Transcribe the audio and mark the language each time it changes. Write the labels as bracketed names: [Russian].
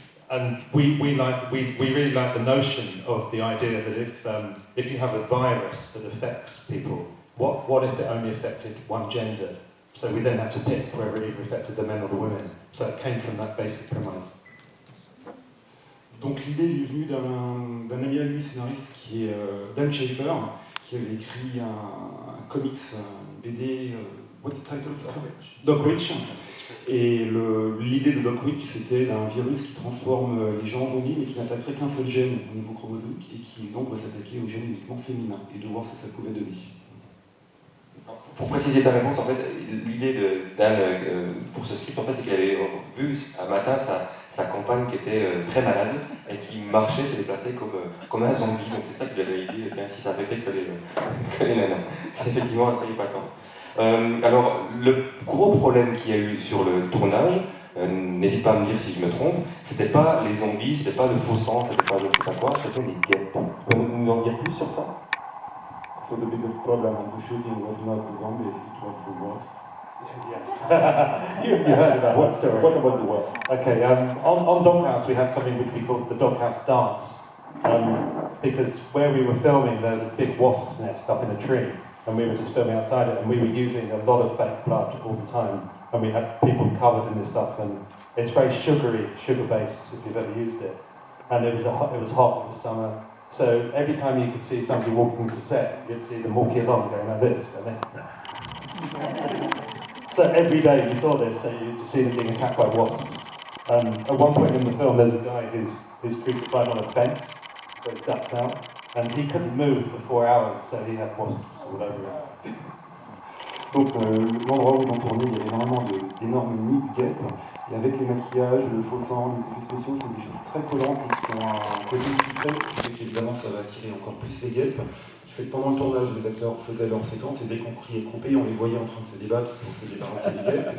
[English] And we really like the notion of the idea that if you have a virus that affects people, what if it only affected one gender? So we then had to pick whether it either affected the men or the women. So it came from that basic premise. [French] Donc l'idée est venue d'un ami à lui, scénariste, qui est Dan Schafer, qui avait écrit un comics, un BD, [English] what's the title of it? [French] Dogwitch. Et l'idée de Dogwitch, c'était d'un virus qui transforme les gens en zombies, mais qui n'attaquerait qu'un seul gène au niveau chromosomique, et qui donc va s'attaquer au gène uniquement féminin, et de voir ce que ça pouvait donner. Pour préciser ta réponse, en fait, l'idée de Dan pour ce script, en fait, c'est qu'il avait vu un matin sa compagne qui était très malade et qui marchait, se déplaçait comme un zombie. Donc c'est ça qui lui a donné l'idée, tiens, si ça affectait que les nanas. C'est effectivement assez épatant. Alors, le gros problème qu'il y a eu sur le tournage, n'hésite pas à me dire si je me trompe, c'était pas les zombies, c'était pas le faux sang, c'était pas je sais pas quoi, c'était les guêpes. Tu peux nous en dire plus sur ça? [English] So the biggest problem on the shooting was not the zombies, it was the wasps. Yeah. you heard about What that story. What about the wasps? Okay, on Doghouse we had something which we called the Doghouse dance, because where we were filming there was a big wasp nest up in a tree, and we were just filming outside it, and we were using a lot of fake blood all the time, and we had people covered in this stuff, and it's very sugar-based if you've ever used it, and it was hot, it was summer. So every time you could see somebody walking to set, you'd see them walking along going like this. And then so every day you saw this, so you'd see them being attacked by wasps. At one point in the film, there's a guy who's crucified on a fence, got his guts out, and he couldn't move for 4 hours, so he had wasps all over him. [French] Donc l'endroit où ils ont tourné, il y avait énormément d'énormes nids de guêpes. Et avec les maquillages, le faux sang, les effets spéciaux, c'est des choses très collantes et qui ont un côté sucré, qui fait qu'évidemment ça va attirer encore plus les guêpes. Qui fait que pendant le tournage, les acteurs faisaient leurs séquences et dès qu'on criait coupé, on les voyait en train de se débattre pour se débarrasser des guêpes.